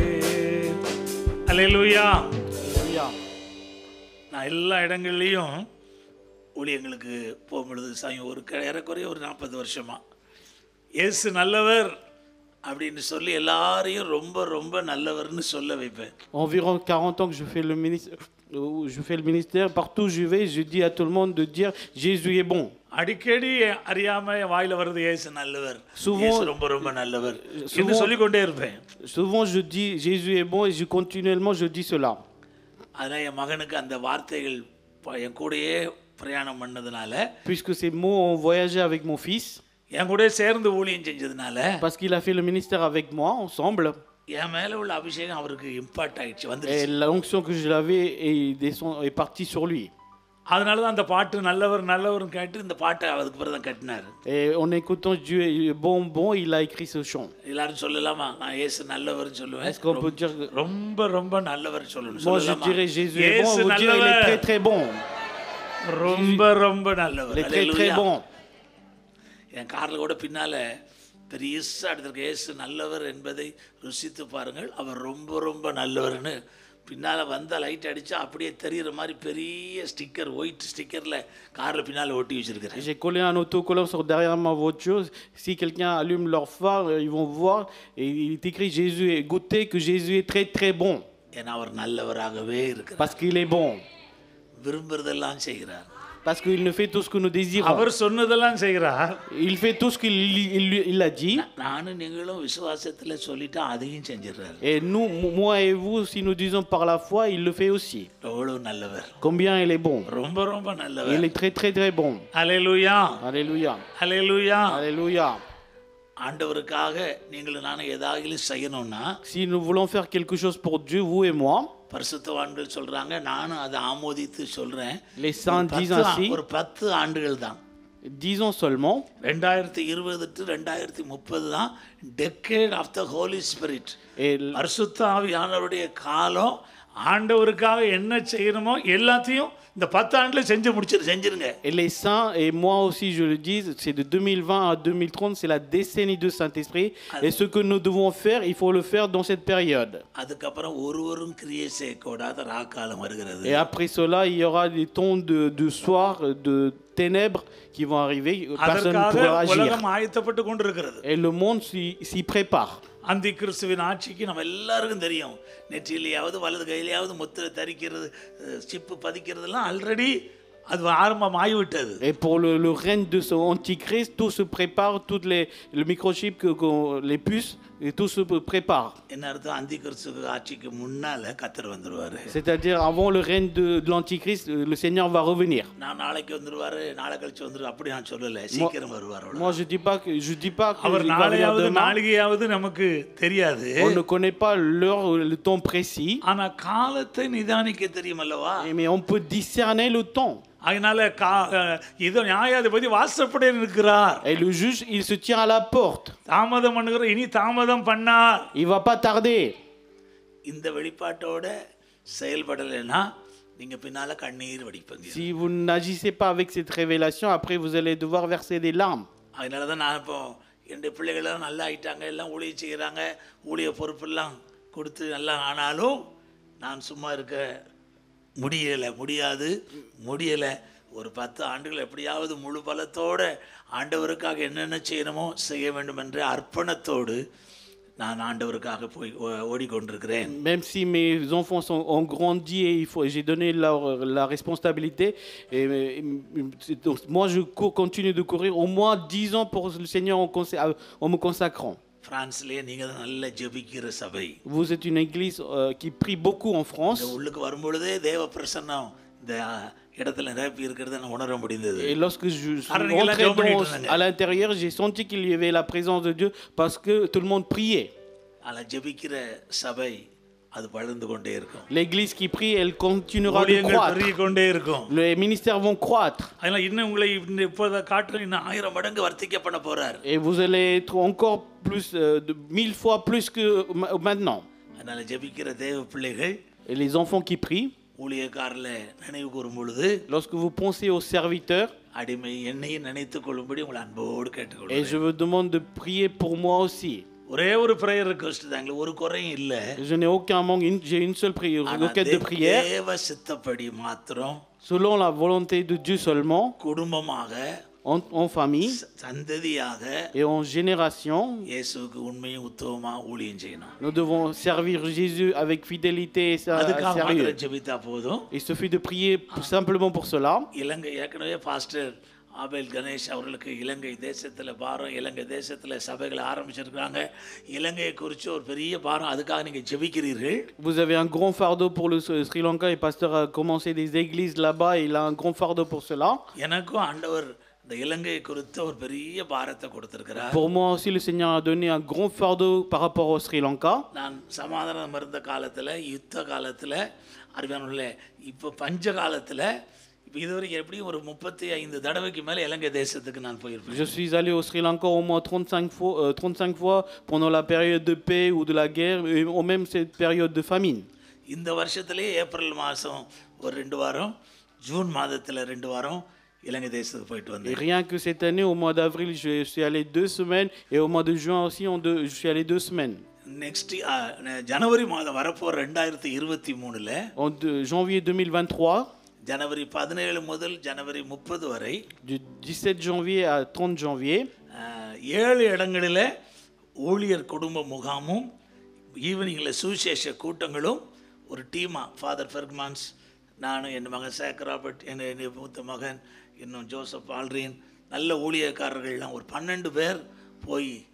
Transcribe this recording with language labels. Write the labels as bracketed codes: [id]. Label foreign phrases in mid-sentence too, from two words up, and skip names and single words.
[ta] அல்லேலூயா. நான் எல்லா இடங்கள்லையும் ஊழியங்களுக்கு போகும்பொழுது ஒரு ஏறக்குறைய ஒரு 40 வருஷமா இயேசு நல்லவர் அப்படின்னு சொல்லி எல்லாரையும் ரொம்ப ரொம்ப நல்லவர்னு சொல்ல வைப்பேன். [fr] Environ 40 ans que je fais le ministère, partout où je vais, je dis à tout le monde de dire Jésus est bon. [ta] அடிக்கடி அறியாம வாயில வருது இயேசு நல்லவர், இயேசு ரொம்ப ரொம்ப நல்லவர் என்று சொல்லிக் கொண்டே இருப்பேன். [fr] Souvent je dis Jésus est bon et continuellement je dis cela. [ta] அதனால என் மகனுக்கு அந்த வார்த்தைகள் என் கூடயே பிரயாணம் பண்ணதுனால, [fr] puisque ces mots ont voyagé avec mon fils, [ta] என் கூட சேர்ந்து ஊழியம் செஞ்சதுனால, [fr] parce qu'il a fait le ministère avec moi ensemble, [ta] என் மேல உள்ள அபிஷேகம் அவருக்கு இம்பாக்ட் ஆயிடுச்சு, [fr] et [ta] வந்துருச்சு. [fr] l'onction que je l'avais est partie sur lui. [ta] அதனால தான் அந்த பாட்டு நல்லவர் நல்லவர்னு கேட்டு இந்த பாட்டை அதுக்கு பிறகு தான் கட்டினார். [fr] Et en écoutant Dieu est bon, il a écrit ce chant. [ta] எல்லாரும் சொல்லலாமா, நான் இயேசு நல்லவர்னு சொல்லுவேன். [fr] Est-ce qu'on peut dire [ta] ரொம்ப ரொம்ப நல்லவர் சொல்லணும். [fr] moi je dirais Jésus est bon, vous direz il est très très bon. [ta] ரொம்ப ரொம்ப நல்லவர். [fr] Il est très très bon. [ta] என் கார்ல கூட பின்னால பெரியசா எடுத்திருக்க இயேசு நல்லவர் என்பதை ருசித்து பாருங்கள், அவர் ரொம்ப ரொம்ப நல்லவர்னு பின்னால் வந்தால் லைட் அடித்தா அப்படியே தெரிகிற மாதிரி பெரிய ஸ்டிக்கர், [en] white stickeril [ta] காரில் பின்னால் ஒட்டி வச்சுருக்கிறேன். [fr] J'ai collé un autocollant sur derrière ma voiture. Si quelqu'un allume leur phare, ils vont voir. Et il est écrit Jésus, goûtez que Jésus est très très bon. [ta] ஏன்னா அவர் நல்லவராகவே இருக்கிறார். [fr] Parce qu'il est bon. [ta] விரும்புறதெல்லாம் செய்கிறார். [fr] Parce qu'il ne fait tout ce que nous désirons. [ta] அவர் சொன்னதெல்லாம் செய்கிறார். [fr] Il fait tout ce qu'il a dit. [ta] நானும் நீங்களும் விசுவாசத்தில் சொல்லிட்டா அதையும் செஞ்சிடறாரு. [fr] Et nous, moi et vous, si nous disons par la foi, il le fait aussi. [ta] எவ்வளவு நல்லவர். [fr] Combien il est bon. [ta] ரொம்ப ரொம்ப நல்லவர். [fr] Il est très très très bon. [ta] அல்லேலூயா. [fr] Alléluia. [ta] அல்லேலூயா. [fr] Alléluia. [ta] ஆண்டவருக்காக நீங்கள் நானும் ஏதாவது செய்யணும்னா, [fr] si nous voulons faire quelque chose pour Dieu, vous et moi, [ta] பரிசுத்தவான்கள் சொல்றாங்க, நானும் அதை ஆமோதித்து சொல்றேன். [fr] les saints disent ainsi, [ta] ஒரு 10 ஆண்டுகள் தான், [fr] disons seulement [en] 2020 to 2030 தான் decade of the Holy Spirit. [ta] பரிசுத்த ஆவியானவருடைய காலம். ஆண்டவருக்காக என்ன செய்யணுமோ எல்லாத்தையும் இந்த 10 ஆண்டுல செஞ்சிருங்க. [fr] Et les saints, et moi aussi je le dis, c'est de 2020 à 2030, c'est la décennie de Saint-Esprit. Et ce que nous devons faire, il faut le faire dans cette période. [ta] அதுக்கப்புறம் ஒருவரும் கிரியை செய்யக்கூடாத ராக்காலம் வருகிறது. [fr] Et après cela, il y aura des temps de soir, de ténèbres qui vont arriver. Personne ne pourra agir. [ta] உலகம் ஆயத்தப்பட்டு கொண்டிருக்கிறது. [fr] Et le monde s'y prépare. [ta] அந்தி கிறிஸ்துவின் ஆட்சிக்கு நம்ம எல்லாருக்கும் தெரியும். நெற்றியிலேயாவது வலது கையிலேயாவது முத்திரை தரிக்கிறது, சிப்பு பதிக்கிறதுலாம் ஆல்ரெடி அது ஆரம்பமாகிவிட்டது. [fr] Et pour le règne de ce antichrist, tout se prépare, le microchip, les puces, et tout se prépare. [ta] என்ன அர்த்தம்? அந்தி கிறிஸ்து ஆட்சிக்கு முன்னால கர்த்தர் வந்துருவாரு. [fr] C'est-à-dire avant le règne de l'antichrist, le Seigneur va revenir. [ta] நான் நாளைக்கு வந்துருவாரு, நாளை கழிச்சு வந்துரு அப்படி நான் சொல்லல. சீக்கிரம் வருவார். [fr] Moi je dis pas que [ta] அவர் [fr] il va venir [ta] நாளையாவது [fr] demain. [ta] நாளிகையாவது நமக்கு தெரியாது. [fr] On ne connaît pas l'heure, le temps précis. [ta] ஆனா காலத்தை நிதானிக்க தெரியும் அல்லவா? [fr] Mais on peut discerner le temps. [ta] அதனால இதோ நியாயாதிபதி வாசப்படியில் இருக்கிறார். [fr] Et le juge, il se tient à la porte. [ta] தாமதம் பண்ணுகிற இனி தாமதம் பண்ணார். [fr] Il va pas tarder. [ta] இந்த வெளிப்பாட்டோட செயல்படலைன்னா நீங்க பின்னால கண்ணீர் வடிப்பீங்க. [fr] Si vous n'agissez pas avec cette révélation, après vous allez devoir verser des larmes. [ta] அதனால தான் நான் இப்போ என்னுடைய பிள்ளைகளும் நல்லா ஆயிட்டாங்க, எல்லாம் ஊழியம் செய்கிறாங்க, ஊழிய பொறுப்பெல்லாம் கொடுத்து நல்லா ஆனாலும் நான் சும்மா இருக்க முடியலை. ஒரு 10 ஆண்டுகள் எப்படியாவது முழு பலத்தோடு ஆண்டவருக்காக என்னென்ன செய்யணுமோ செய்ய வேண்டும் என்ற அர்ப்பணத்தோடு நான் ஆண்டவருக்காக போய் ஓடிக்கொண்டிருக்கிறேன். [fr] Même si mes enfants ont grandi et j'ai donné la responsabilité, donc moi je continue de courir au moins 10 ans pour le Seigneur en me consacrant. [ta] பிரான்ஸ்லயே நீங்க தான் நல்ல ஜெபிக்கிற சபை. [fr] Vous êtes une église qui prie beaucoup en France. [ta] உள்ளுக்கு வரும்பொழுதே தேவ பிரசன்னம் இந்த இடத்துல நிரப்பி இருக்கிறத நான் உணர முடிந்தது. [fr] Et lorsque je suis rentré à l'intérieur, j'ai senti qu'il y avait la présence de Dieu parce que tout le monde priait. [ta] ஆனா ஜெபிக்கிற சபை அது வளர்ந்து கொண்டே இருக்கும். [fr] L'église qui prie, elle continuera de croître. [ta] கொண்டே இருக்கும். [fr] Les ministères vont croître. [ta] அதனால இன்னும் உங்களை இப்போத காட்டிலும் இன்னும் 1000 மடங்கு வர்த்திக்க பண்ண போறார். [fr] Et vous allez être encore plus de 1000 fois plus que maintenant. [ta] அதனால ஜெபிக்கிற தேவ பிள்ளைகள், [fr] Et les enfants qui prient, [ta] ஊழியக்காரர்களை நினைவு கூறும் பொழுது, [fr] lorsque vous pensez aux serviteurs, [ta] அடிமை என்னையும் நினைத்துக் கொள்ளும்படி உங்களை அன்போடு [fr] et [ta] கேட்டுக்கொள்கிறேன். [fr] je vous demande de prier pour moi aussi. [ta] ஒரே ஒரு [en] prayer request [ta] தாங்க, ஒரு குறையும் இல்ல. [fr] Je n'ai aucun manque, j'ai une seule requête de prière. [ta] தேவ சித்தப்படி மாத்திரம், [fr] Selon la volonté de Dieu seulement, [ta] குடும்பமாக, [fr] en famille [ta] சந்ததியாக [fr] et en génération, [ta] இயேசுவுக்கு உண்மையும் உத்தமமா ஊழியம் செய்யணும். [fr] nous devons servir Jésus avec fidélité et sérieux. [ta] ஜெபித்தா போதும். [fr] Il suffit de prier simplement pour cela. [ta] இலங்கை ஏற்கனவே பாஸ்டர் ஆபேல் கணேஷ் அவர்களுக்கு இலங்கை தேசத்தில் பாரம், இலங்கை தேசத்தில் சபைகளை ஆரம்பிச்சிருக்காங்க. இலங்கையை குறித்து ஒரு பெரிய பாரம், அதுக்காக நீங்கள் ஜெபிக்கிறீர்கள். [fr] Vous avez un grand fardeau pour le Sri Lanka et pasteur a commencé des églises là-bas et il a un grand fardeau pour cela. [ta] எனக்கும் ஆண்டவர் இந்த இலங்கையை குறித்த ஒரு பெரிய பாரத்தை கொடுத்திருக்கிறார். [fr] Pour moi aussi le Seigneur a donné un grand fardeau par rapport au Sri Lanka. [ta] நான் சமாதானம் இருந்த காலத்தில், யுத்த காலத்தில், அறிவானுள்ள இப்போ பஞ்ச காலத்தில், இப்போ இதுவரைக்கும் எப்படியும் ஒரு 35 தடவைக்கு மேலே இலங்கை தேசத்துக்கு நான் போயிருப்பேன். [fr] Je suis allé au Sri Lanka au moins 35 fois pendant la période de paix ou de la guerre ou même cette période de famine. [ta] இந்த வருஷத்துலேயே ஏப்ரல் மாதம் ஒரு 2 வாரம், ஜூன் மாதத்தில் 2 வாரம் இலங்கை தேசத்துக்கு போயிட்டு வந்தேன். [fr] Et rien que cette année au mois d'avril je suis allé 2 semaines et au mois de juin aussi je suis allé 2 semaines. [ta] நெக்ஸ்ட் ஜனவரி மாதம் வரப்போ 2023ல் [fr] En janvier 2023, [ta] ஜனவரி 17 முதல் ஜனவரி 30 வரை [fr] du 17 janvier à 30 janvier, [ta] 7 இடங்களில் ஊழியர் குடும்ப முகாமும் ஈவினிங்கில் சுவிசேஷ கூட்டங்களும் ஒரு டீமாக, ஃபாதர் ஃபெர்க்மான்ஸ், நானும் என் மகன் சேக் ராபர்ட், என் மூத்த மகன், இன்னும் ஜோசப் ஆல்ரின், நல்ல ஊழியக்காரர்கள்லாம் ஒரு 12 பேர் போய்